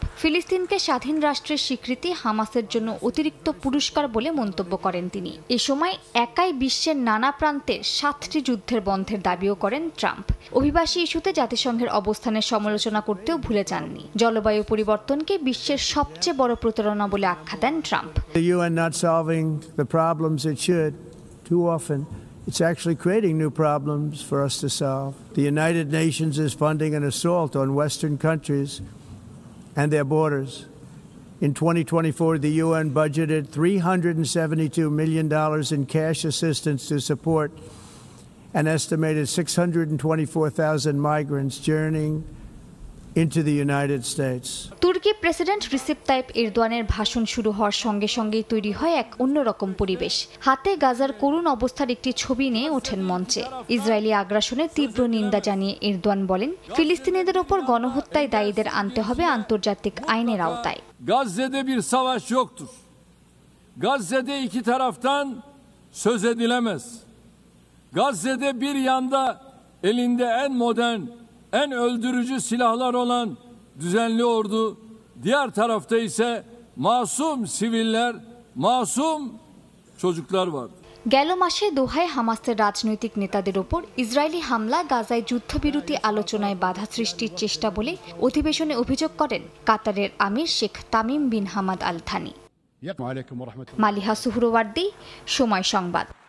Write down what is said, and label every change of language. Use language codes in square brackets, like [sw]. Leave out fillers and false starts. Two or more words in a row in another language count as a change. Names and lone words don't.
[bn] ফিলিস্তিনকে স্বাধীন রাষ্ট্রের স্বীকৃতি হামাসের জন্য অতিরিক্ত পুরস্কার বলে মন্তব্য করেন তিনি। এ সময় একাই বিশ্বের নানা প্রান্তে 7টি যুদ্ধের বন্ধের দাবিও করেন ট্রাম্প। অভিবাসী ইস্যুতে জাতিসংঘের অবস্থানের সমালোচনা করতেও ভুলে যাননি। জলবায়ু পরিবর্তনকে বিশ্বের সবচেয়ে বড় প্রতারণা বলে আখ্যা দেন ট্রাম্প। [en] It's actually creating new problems for us to solve. The United Nations is funding an assault on Western countries and their borders. In 2024, the UN budgeted $372 million in cash assistance to support an estimated 624,000 migrants journeying into the United States. [bn] তুর্কি প্রেসিডেন্ট রিসেপ তাইপ এরদোয়ানের ভাষণ শুরু হওয়ার সঙ্গে সঙ্গেই তৈরি হয় এক অন্যরকম পরিবেশ। হাতে গাজার করুণ অবস্থার একটি ছবি নিয়ে ওঠেন মঞ্চে। ইসরায়েলি আগ্রাসনের তীব্র নিন্দা জানিয়ে এরদোয়ান বলেন, ফিলিস্তিনিদের ওপর গণহত্যায় দায়ীদের আনতে হবে আন্তর্জাতিক আইনের আওতায়। [tr] Gazze'de bir savaş yoktur. Gazze'de iki taraftan söz edilemez. Gazze'de bir yanda elinde en modern, en öldürücü silahlar olan düzenli ordu, diğer tarafta ise masum siviller, masum çocuklar var. [bn] গেল মাসে দোহায় হামাসের রাজনৈতিক নেতাদের ওপর ইসরায়েলি হামলা গাজায় যুদ্ধবিরতি আলোচনায় বাধা সৃষ্টির চেষ্টা বলে অধিবেশনে অভিযোগ করেন কাতারের আমির শেখ তামিম বিন হামাদ আল থানি। মালিহা সুহরওয়ার্দী, সময় সংবাদ।